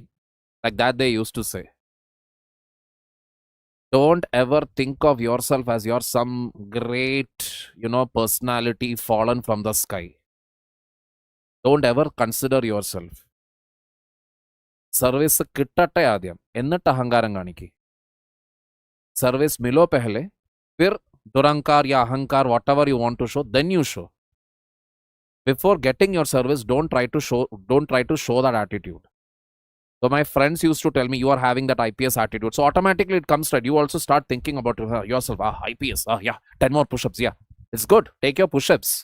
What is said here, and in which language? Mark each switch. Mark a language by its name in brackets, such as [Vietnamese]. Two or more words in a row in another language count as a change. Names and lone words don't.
[English] Like that they used to say. Don't ever think of yourself as you're some great, personality fallen from the sky. Don't ever consider yourself. [Malayalam] Service kittatte ആദ്യം എന്നിട്ട് അഹങ്കാരം കാണിക്ക്. [Hindi] Service मिलो पहले, फिर दुरंकार या अहंकार, [English] whatever you want to show, then you show. Before getting your service, don't try to show that attitude. So my friends used to tell me, you are having that IPS attitude. So automatically it comes right. You also start thinking about yourself. IPS. Yeah, 10 more push-ups. Yeah, it's good. Take your push-ups.